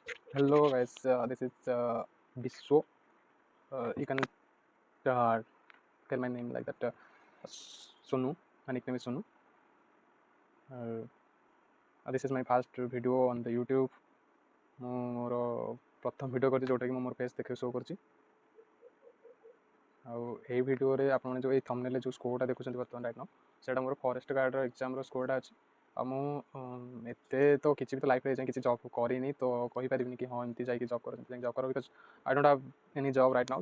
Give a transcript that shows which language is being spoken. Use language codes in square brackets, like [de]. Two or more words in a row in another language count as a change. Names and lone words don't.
[en] Hello guys, this is Biswo. You can tell my name like that. Sonu. My nickname is Sonu. This is my first video on the YouTube. [or] ମୁଁ ମୋର ପ୍ରଥମ ଭିଡ଼ିଓ କରିଛି ଯେଉଁଟାକି ମୁଁ ମୋର ଫେସ୍ ଦେଖି ଶୋ କରିଛି। ଆଉ ଏଇ ଭିଡ଼ିଓରେ ଆପଣମାନେ ଯେଉଁ ଏଇ ଥମ୍ବନେଲ୍ରେ ଯେଉଁ ସ୍କୋର୍ଟା ଦେଖୁଛନ୍ତି ବର୍ତ୍ତମାନ [en] right now [or] ସେଇଟା ମୋର [en] forest guardର [or] ଏକ୍ଜାମ୍ର ସ୍କୋର୍ଟା ଅଛି। ଆଉ ମୁଁ ଏତେ ତ କିଛି ବି ତ ଲାଇଫ୍ରେ ଯାଇ କିଛି ଜବ୍ କରିନି ତ କହିପାରିବିନି କି ହଁ ଏମିତି ଯାଇକି ଜବ୍ କର ଯାଇକି ଜବ୍ କର [en] because I don't have any job right now.